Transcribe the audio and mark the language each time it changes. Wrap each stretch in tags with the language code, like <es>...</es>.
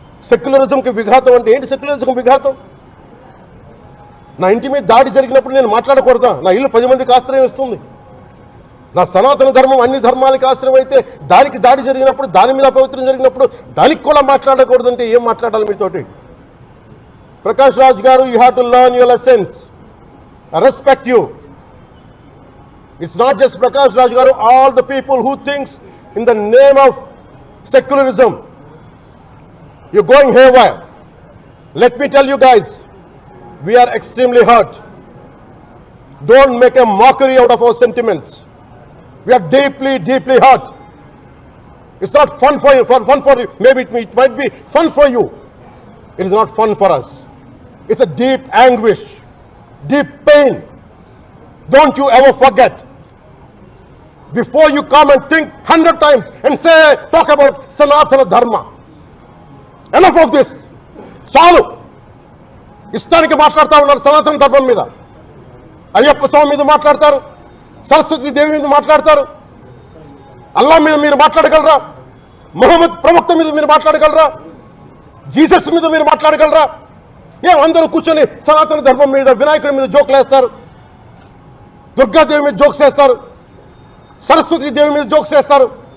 <te>సెక్యులరిజంకి విఘాతం అంటే ఏంటి? సెక్యులరిజంకి విఘాతం? నా ఇంటి మీద దాడి జరిగినప్పుడు నేను మాట్లాడకూడదా? నా ఇల్లు 10 మందికి ఆశ్రయం ఇస్తుంది. నా సనాతన ధర్మం అన్ని ధర్మాలకి ఆశ్రయం అయితే దానికి దాడి జరిగినప్పుడు, దాని మీద అపవిత్రం జరిగినప్పుడు దానికి కూడా మాట్లాడకూడదంటే ఏం మాట్లాడాలి మీతోటి?</te> <en>Prakash Raj garu, you have to learn your lessons. I respect you. It's not just Prakash Raj garu, all the people who thinks in the name of secularism, you're going haywire. Let me tell you guys, we are extremely hurt. Don't make a mockery out of our sentiments. We are deeply, deeply hurt. It's not fun for you, maybe it might be fun for you. It is not fun for us. It's a deep anguish, deep pain. Don't you ever forget. Before you come and think 100 times and talk about Sanatana Dharma. Enough of this.</en> <te>చాలు. ఇష్టానికి మాట్లాడుతూ ఉన్నారు సనాతన ధర్మం మీద. అయ్యప్ప స్వామి మీద మాట్లాడతారు, సరస్వతి దేవి మీద మాట్లాడతారు. అల్లా మీద మీరు మాట్లాడగలరా? మొహమ్మద్ ప్రవక్త మీద మీరు మాట్లాడగలరా? జీసస్ మీద మీరు మాట్లాడగలరా? అందరూ కూర్చొని సనాతన ధర్మం మీద, వినాయకుడి మీద జోకులు వేస్తారు, దుర్గాదేవి మీద జోక్స్ వేస్తారు, సరస్వతి దేవి మీద జోక్స్ వేస్తారు.</te>